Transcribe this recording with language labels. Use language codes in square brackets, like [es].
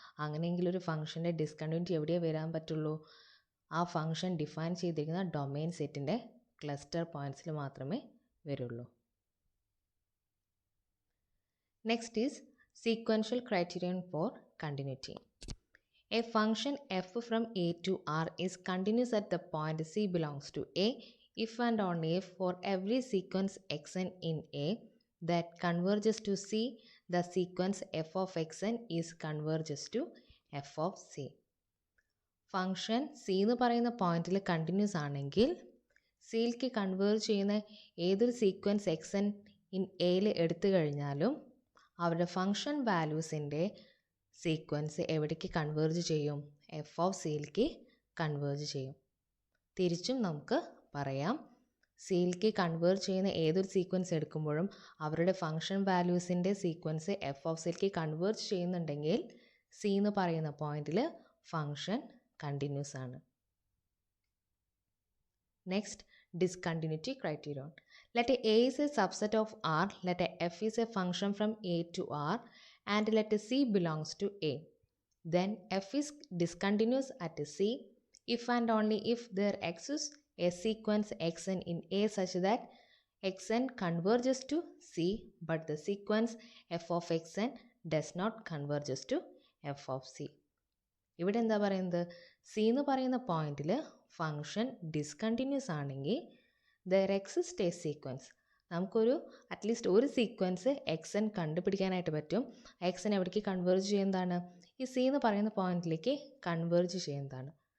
[ml] അങ്ങനെയെങ്കിൽ ഒരു ഫംഗ്ഷൻ്റെ ഡിസ്കണ്ടിന്യൂറ്റി എവിടെയേ വരാൻ പറ്റുള്ളൂ? ആ ഫംഗ്ഷൻ ഡിഫൈൻ ചെയ്തിരിക്കുന്ന ഡൊമെയിൻ സെറ്റിൻ്റെ ക്ലസ്റ്റർ പോയിൻറ്റ്സിൽ മാത്രമേ വരുള്ളൂ. [en] Next is sequential criterion for continuity. A function f from A to R is continuous at the point C belongs to A if and only if for every sequence xn in A that converges to C, the sequence f of xn is converges to f of C. [ml] Function C എന്ന് പറയുന്ന പോയിന്റിൽ continuous ആണെങ്കിൽ സിയിലേക്ക് converge ചെയ്യുന്ന ഏതൊരു sequence എക്സൻ in എയിൽ എടുത്തു കഴിഞ്ഞാലും അവരുടെ ഫംഗ്ഷൻ വാല്യൂസിൻ്റെ സീക്വൻസ് എവിടേക്ക് കൺവേർജ് ചെയ്യും? എഫ് ഓഫ് സിയിലേക്ക് കൺവേർജ് ചെയ്യും. തിരിച്ചും നമുക്ക് പറയാം, സിയിലേക്ക് കൺവേർജ് ചെയ്യുന്ന ഏതൊരു സീക്വൻസ് എടുക്കുമ്പോഴും അവരുടെ ഫംഗ്ഷൻ വാല്യൂസിൻ്റെ സീക്വൻസ് എഫ് ഓഫ് സിയിലേക്ക് കൺവേർജ് ചെയ്യുന്നുണ്ടെങ്കിൽ സി എന്ന് പറയുന്ന പോയിന്റിൽ ഫംഗ്ഷൻ കണ്ടിന്യൂസ് ആണ്. [en] Next, discontinuity criterion. Let A is a subset of R, let F is a function from A to R, and let C belongs to A. Then F is discontinuous at C if and only if there exists a sequence xn in A such that xn converges to C but the sequence f of xn does not converges to f of C. [ml] ഇവിടെ എന്താ പറയുന്നത്? C എന്ന് പറയുന്ന പോയിന്റിൽ function discontinuous ആണെങ്കിൽ [en] There exist a sequence. [ml] നമുക്കൊരു at least ഒരു sequence X N കണ്ടുപിടിക്കാനായിട്ട് പറ്റും. എക്സ് എൻ എവിടേക്ക് കൺവേർജ് ചെയ്യുന്നതാണ്? ഈ സി എന്ന് പറയുന്ന പോയിന്റിലേക്ക് കൺവേർജ് ചെയ്യുന്നതാണ്.